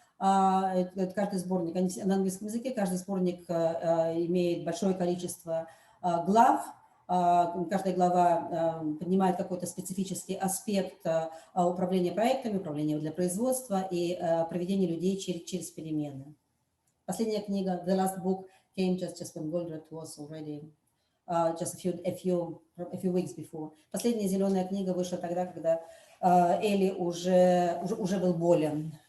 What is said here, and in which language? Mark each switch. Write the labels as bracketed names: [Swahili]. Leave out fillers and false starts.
[Russian] Каждый сборник на английском языке, каждый сборник имеет большое количество глав. Каждая глава поднимает какой-то специфический аспект управления проектами, управления для производства и проведения людей через перемены. Последняя книга, [English] the last book, came just when Goldratt was already just a few weeks before. [Russian] Последняя зеленая книга вышла тогда, когда Эли уже был болен.